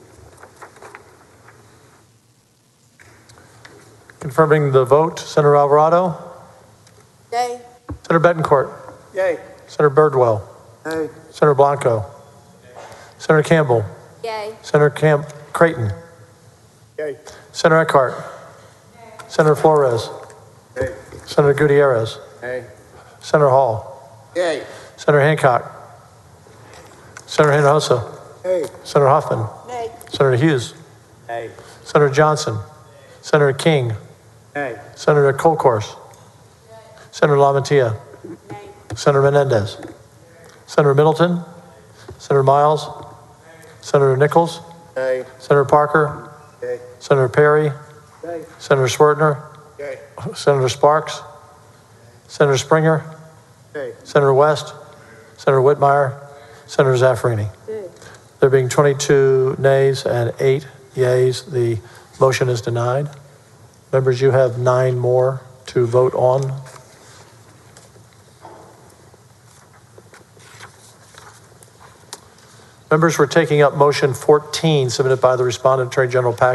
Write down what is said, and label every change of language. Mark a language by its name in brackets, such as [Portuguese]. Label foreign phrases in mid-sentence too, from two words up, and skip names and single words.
[English] Confirming the vote, Senator Alvarado, Yay. Senator Bettencourt, Yay. Senator Birdwell, Yay. Senator Blanco, Senator Campbell, Yay. Senator Creighton, Yay. Senator Eckhart, Senator Flores, Yay. Senator Gutierrez, Yay. Senator Hall, Yay. Senator Hancock, Senator Hinojosa, Yay. Senator Huffman, Nay. Senator Hughes, Yay. Senator Johnson, Senator King, Yay. Senator Colcourse, Senator LaMantia, Senator Menendez, Senator Middleton, Senator Miles, Senator Nichols, Yay. Senator Parker, Yay. Senator Perry, Yay. Senator Schwertner, Yay. Senator Sparks, Senator Springer, Yay. Senator West, Senator Whitmire, Senator Zaffarini. Yay. There being 22 nays and 8 yeas, the motion is denied. Members, you have 9 more to vote on. Members, we're taking up motion 14 submitted by the respondent, Attorney General Paxton.